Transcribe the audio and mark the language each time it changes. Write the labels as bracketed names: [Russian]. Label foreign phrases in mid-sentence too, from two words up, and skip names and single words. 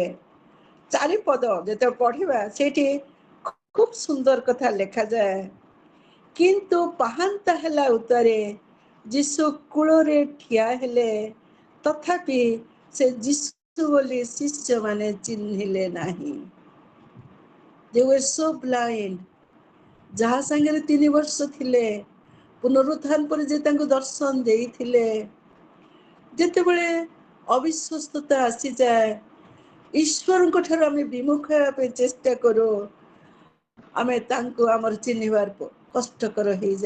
[Odia] ଚାରିପଦ ଯେତେବେଳେ ପଢିବା ସେଇଠି ଖୁବ ସୁନ୍ଦର କଥା ଲେଖାଯାଏ। କିନ୍ତୁ ପାହାନ୍ତା ହେଲା ଉତ୍ତାରେ ଯୀଶୁ କୂଳରେ ଠିଆ ହେଲେ, ତଥାପି ସେ ଯୀଶୁ ବୋଲି ଶିଷ୍ୟମାନେ ଚିହ୍ନିଲେ ନାହିଁ। [English] They were so blind. [Odia] ଯାହା ସାଙ୍ଗରେ 3 ବର୍ଷ ଥିଲେ, ପୁନରୁତ୍ଥାନ ପରେ ଯେ ତାଙ୍କୁ ଦର୍ଶନ ଦେଇଥିଲେ, ଯେତେବେଳେ ଅବିଶ୍ୱସ୍ତତା ଆସିଯାଏ, ଈଶ୍ୱରଙ୍କ ଠାରୁ ଆମେ ବିମୁଖ ହେବା ପାଇଁ ଚେଷ୍ଟା କରୁ, ଆମେ ତାଙ୍କୁ ଆମର ଚିହ୍ନିବାର କଷ୍ଟକର ହେଇଯାଏ।